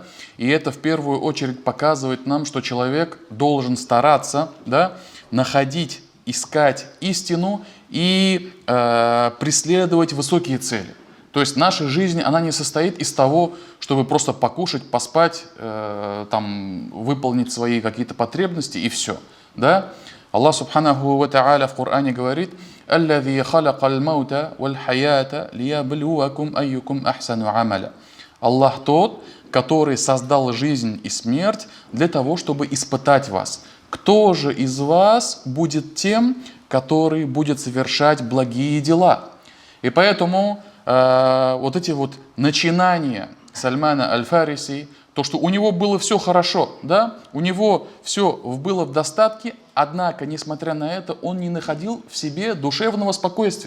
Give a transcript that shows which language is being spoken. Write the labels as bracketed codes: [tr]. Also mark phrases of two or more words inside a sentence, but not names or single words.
[ru] И это в первую очередь показывает нам, что человек должен стараться, да, находить, искать истину и преследовать высокие цели. То есть наша жизнь, она не состоит из того, чтобы просто покушать, поспать, выполнить свои какие-то потребности и все. Да? Аллах [ar] سبحانه وتعالى [ru] в Коране говорит: [ar] «الذي خلق الموت والحياة ليبلوكم أيكم أحسن عملا». [ru] Аллах тот, который создал жизнь и смерть для того, чтобы испытать вас. Кто же из вас будет тем, который будет совершать благие дела? И поэтому вот эти вот начинания Сальмана Аль-Фариси, то, что у него было все хорошо, да, у него все было в достатке, однако, несмотря на это, он не находил в себе душевного спокойствия.